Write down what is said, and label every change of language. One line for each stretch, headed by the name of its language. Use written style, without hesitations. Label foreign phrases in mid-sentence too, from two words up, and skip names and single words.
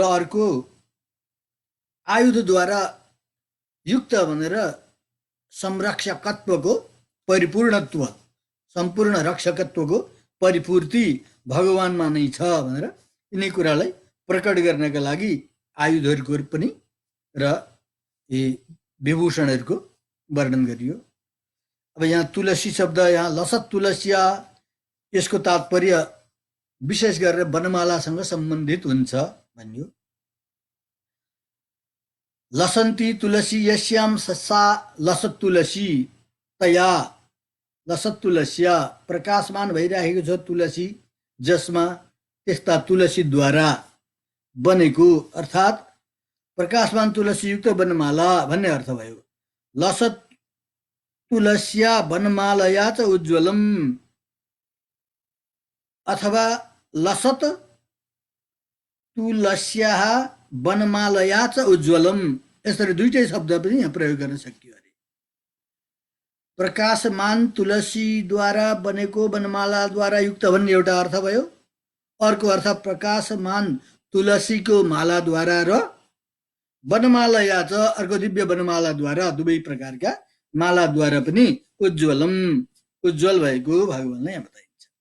Nepali: अर्को आयुधद्वारा युक्त भनेर संरक्षकत्वको परिपूर्णत्व, सम्पूर्ण रक्षकत्वको परिपूर्ति भगवानमा नै छ भनेर यिनै कुरालाई प्रकट गर्नका लागि आयुधहरूको पनि र यी विभूषणहरूको वर्णन गरियो। अब यहाँ तुलसी शब्द, यहाँ
Sanskrit: लसत तुलसिया,
Nepali: यसको तात्पर्य विशेष गरेर वनमालासँग सम्बन्धित हुन्छ भनियो।
Sanskrit: लसन्ती तुलसी यस्याम सा लसत तुलसी तया, लसत तुलसिया
Nepali: प्रकाशमान भइरहेको छ तुलसी जसमा, त्यस्ता तुलसीद्वारा बनेको अर्थात् प्रकाशमान तुलसीयुक्त वनमाला भन्ने अर्थ भयो।
Sanskrit: लसत तुलस्या वनमालया च उज्ज्वलम, अथवा लसत तुलस्या वनमालया च उज्ज्वलम,
Nepali: यसरी दुईटै शब्द पनि यहाँ प्रयोग गर्न सकियो अरे। प्रकाशमान तुलसीद्वारा बनेको वनमालाद्वारा युक्त भन्ने एउटा अर्थ भयो, अर्को अर्थ प्रकाशमान तुलसीको मालाद्वारा र
Sanskrit: वनमालया च
Nepali: अर्को दिव्य वनमालाद्वारा, दुवै प्रकारका मालाद्वारा पनि उज्ज्वलम उज्ज्वल भएको भगवानलाई यहाँ बताइन्छ।